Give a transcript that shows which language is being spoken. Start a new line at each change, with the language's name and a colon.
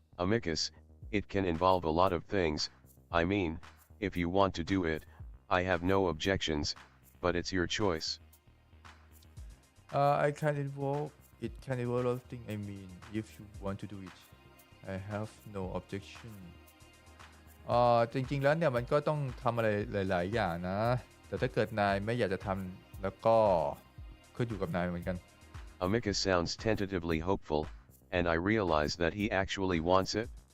English: Amicus, it can involve a lot of things. I mean, if you want to do it, I have no objections, but it's your choice. I can involve it can involve a lot of things I mean if you want to do it I have no objection
Thai: จริงๆแล้วเนี่ยมันก็ต้องทำอะไรหลายๆอย่างนะแต่ถ้าเกิดนายไม่อยากจะทำแล้วก็ขึ้นอยู่กับนายเหมือนกัน
English: Amicus sounds tentatively hopeful, and I realize that he actually wants it.